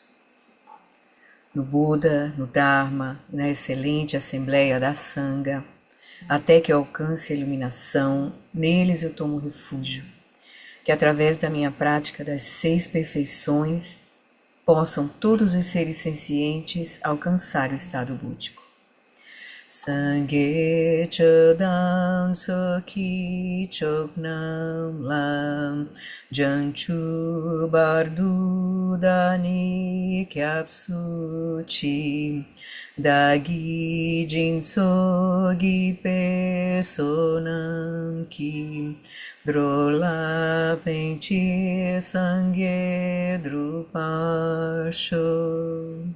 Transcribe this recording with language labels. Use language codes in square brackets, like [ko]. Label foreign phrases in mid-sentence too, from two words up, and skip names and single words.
[pt] No Buda, no Dharma, na excelente Assembleia da Sangha, até que eu alcance a iluminação, neles eu tomo refúgio, que através da minha prática das 6 perfeições possam todos os seres sencientes alcançar o estado búdico. [bo] སངས་རྒྱས་ཆོས་དང་ཚོགས་ཀྱི་མཆོག་རྣམས་ལ། བྱང་ཆུབ་བར་དུ་བདག་ནི་སྐྱབས་སུ་མཆི། བདག་གིས་སྦྱིན་སོགས་བགྱིས་པའི་བསོད་ནམས་ཀྱིས། འགྲོ་ལ་ཕན་ཕྱིར་སངས་རྒྱས་འགྲུབ་པར་ཤོག.